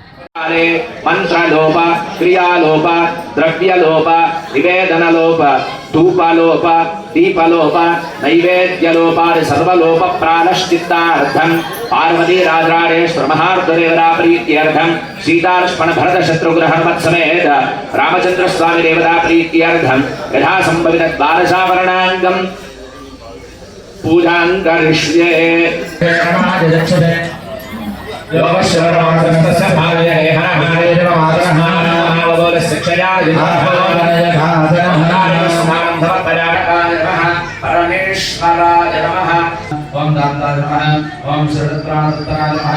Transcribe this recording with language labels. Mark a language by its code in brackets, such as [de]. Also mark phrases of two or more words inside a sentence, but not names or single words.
[sa] మంత్రలోప క్రియాలోప ద్రవ్యలోప నివేదనలోప ధూపలోప దీపలోప నైవేద్యలోపాది సర్వలోప ప్రాణశ్చిత్తార్థం పార్వతీ రాజరాజేశ్వర మహారుద్రదేవతా ప్రీత్యర్థం సీతాలక్ష్మణ భరత శత్రుఘ్న హనుమత్ సమేత రామచంద్ర స్వామి దేవతా ప్రీత్యర్థం యథా సంభవిత ద్వాదశావరణాంగం పూజాం కరిష్యే. परमेश्वराय नमः. ओम दाताय नमः. ओम शरदप्राणदत्ताय नमः.